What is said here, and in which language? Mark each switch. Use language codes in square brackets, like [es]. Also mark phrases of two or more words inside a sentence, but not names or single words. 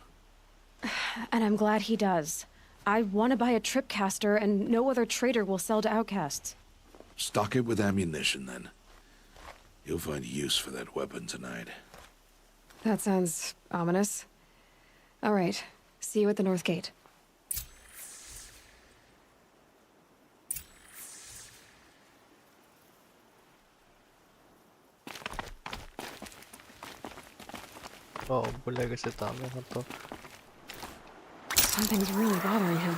[en] And I'm glad he does. I want to buy a tripcaster, and no other trader will sell to outcasts. Stock it with ammunition, then. You'll find use for that weapon tonight. That sounds ominous. All right. See you at the North Gate. Oh, बुलेगा से तामे हम तो Something's really bothering him.